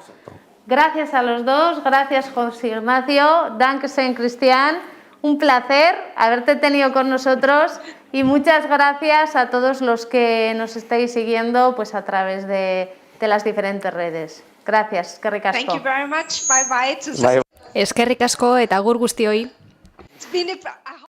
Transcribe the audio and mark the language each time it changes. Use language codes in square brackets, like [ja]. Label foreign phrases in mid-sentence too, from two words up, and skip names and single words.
[es] Gracias a los dos, gracias José Ignacio, Dankeschön Cristian, un placer haberte tenido con nosotros y muchas gracias a todos los que nos estáis siguiendo pues a través de las diferentes redes. Gracias, [eu] eskerrik asko. [en] Thank you very much. Bye bye. Bye. [eu] Eskerrik asko eta agur guztioi. [en] It's been